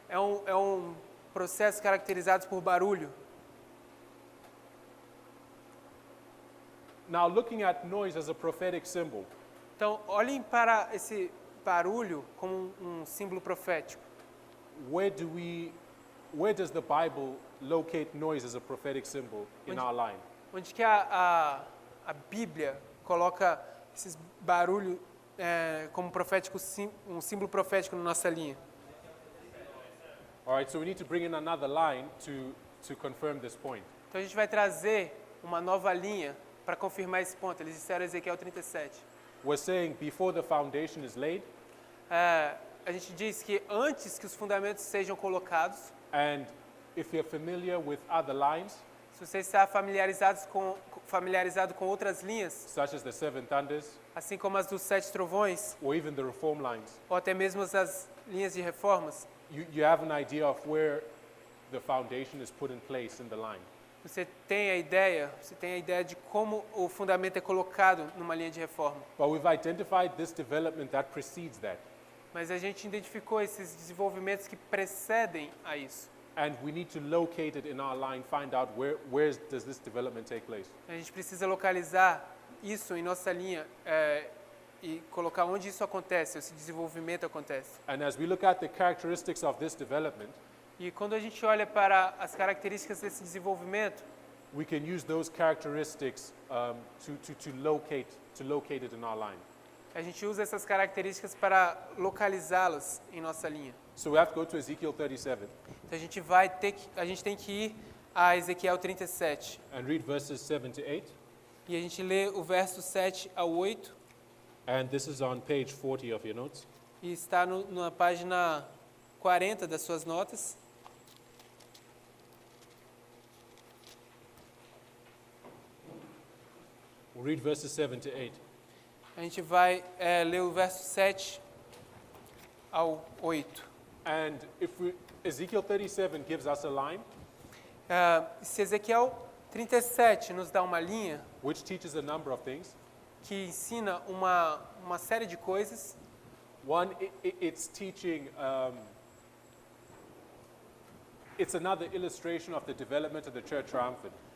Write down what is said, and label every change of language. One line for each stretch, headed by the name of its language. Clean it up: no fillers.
Portuguese: É um processo caracterizado por barulho.
English: Now, looking at noise as a prophetic symbol,
Portuguese: Então, olhem para esse barulho como um símbolo profético.
English: where does the Bible locate noise as a prophetic symbol in our line?
Portuguese: Onde que a Bíblia coloca esses barulhos como profético, um símbolo profético na nossa linha.
English: All right, so we need to bring in another line to confirm this point.
Portuguese: Então a gente vai trazer uma nova linha para confirmar esse ponto. Eles disseram Ezequiel 37.
English: We're saying before the foundation is laid,
Portuguese: A gente diz que antes que os fundamentos sejam colocados,
English: and if you're familiar with other lines,
Portuguese: se você está familiarizado com outras linhas,
English: such as the seven thunders,
Portuguese: assim como as dos 7 trovões,
English: or even the reform lines,
Portuguese: ou até mesmo as linhas de reformas,
English: you have an idea of where the foundation is put in place in the line.
Portuguese: você tem a ideia de como o fundamento é colocado numa linha de reforma.
English: But we've identified this development that precedes that,
Portuguese: Mas a gente identificou esses desenvolvimentos que precedem a isso.
English: and we need to locate it in our line, find out where does this development take place.
Portuguese: A gente precisa localizar isso em nossa linha e colocar onde isso acontece, esse desenvolvimento acontece.
English: And as we look at the characteristics of this development,
Portuguese: E quando a gente olha para as características desse desenvolvimento,
English: we can use those characteristics to locate it in our line.
Portuguese: a gente usa essas características para localizá-las em nossa linha.
English: So we have to go to Ezekiel 37
Portuguese: Então a gente tem que ir a Ezequiel 37
English: and read verses 7 to 8.
Portuguese: e a gente lê o verso 7 ao 8
English: And this is on page 40 of your notes.
Portuguese: e está na página 40 das suas notas.
English: We'll read verses 7 to 8.
Portuguese: A gente vai ler o verso 7 ao 8.
English: And Ezekiel 37 gives us a line
Portuguese: Se Ezequiel 37 nos dá uma linha
English: which teaches a number of things.
Portuguese: que ensina uma série de coisas,
English: One, it's teaching, it's another illustration of the development of the church triumphant.